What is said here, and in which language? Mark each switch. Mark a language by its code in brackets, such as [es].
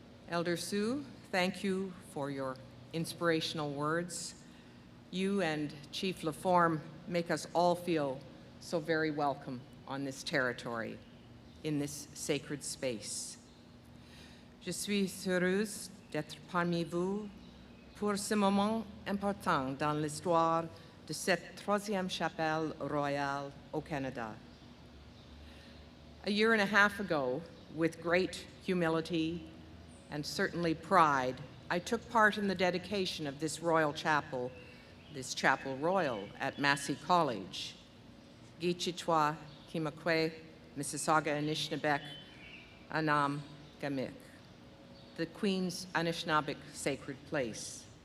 [en] Elder Sue, thank you for your inspirational words. You and Chief Laforme make us all feel so very welcome on this territory, in this sacred space. [fr] Je suis heureuse d'être parmi vous pour ce moment important dans l'histoire de cette troisième chapelle royale au Canada. [en] A year and a half ago, with great humility and certainly pride, I took part in the dedication of this royal chapel, this chapel royal at Massey College. [oj] Gichitwa, Kimakwe, Mississauga, Anishinaabeg, Anam, Gamik, [en] the Queen's Anishinaabeg sacred place.